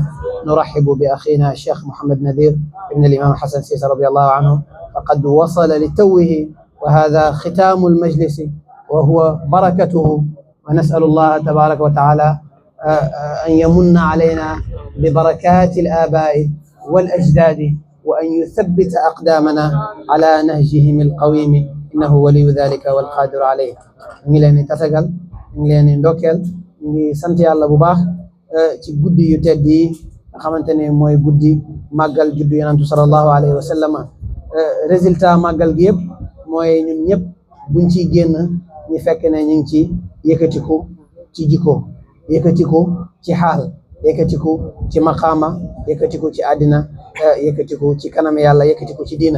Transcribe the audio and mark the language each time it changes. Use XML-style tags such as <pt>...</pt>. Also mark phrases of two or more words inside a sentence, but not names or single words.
<ar>نرحب بأخينا الشيخ محمد نذير ابن الإمام حسن سيسى رضي الله عنه، فقد وصل لتوه، وهذا ختام المجلس وهو بركته. ونسأل الله تبارك وتعالى أن يمن علينا ببركات الآباء والأجداد، وأن يثبت أقدامنا على نهجهم القويم، إنه ولي ذلك والقادر عليه.</ar> <wo>ngi leen di tatagal, ngi leen di ndokkeel, ngi sant yàlla bu baax ci guddi yu tedd yi nga xamante ne mooy guddi màggal juddu yonentu</wo> <ar>صلى الله عليه وسلم.</ar> <wo>Résultat màggal gi yëpp mooy ñun ñëpp buñ ciy génn ñu fekk ne ñu ngi ci yëkkatiku ci jikko, yëkkatiku ci xaal, yëkkatiku ci maqaama, yëkkatiku ci àddina, yëkkatiku ci kanam yàlla, yëkkatiku ci diina.</wo>